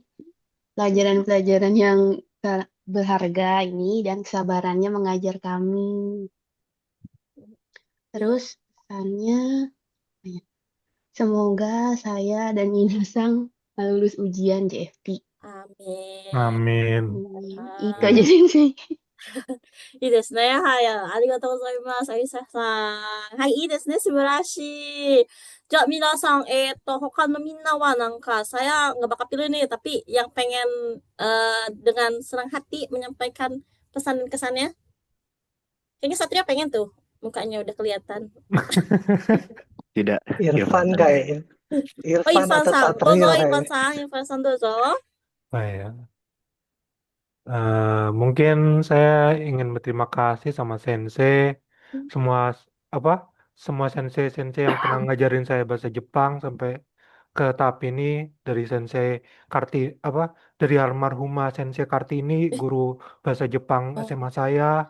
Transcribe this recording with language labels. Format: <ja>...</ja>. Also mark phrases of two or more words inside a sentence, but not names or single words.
<id>Pelajaran-pelajaran yang berharga ini dan kesabarannya mengajar kami. Terus pesannya, semoga saya dan Minasang lulus ujian JFT. Amin. Amin. Itu aja Sensei.</id> <ja>いいですね。はい。ありがとうございます。アリサさん。はい。いいですね。素晴らしい。じゃあ、皆さん、他のみんなはなんか、</ja> <id>saya nggak bakal pilih nih, tapi yang pengen dengan senang hati menyampaikan pesan dan kesannya. Kayaknya Satria pengen tuh. Mukanya udah kelihatan. Tidak. Irfan kayaknya. Oh, Irfan atau Irfan-san. Satrio Dozo, kayaknya. Irfan-san. Irfan-san, dozo. Ya. Mungkin saya ingin berterima kasih sama Sensei, semua semua Sensei-Sensei yang pernah ngajarin saya bahasa Jepang sampai ke tahap ini, dari Sensei dari almarhumah Sensei Kartini, guru bahasa Jepang SMA saya,</id>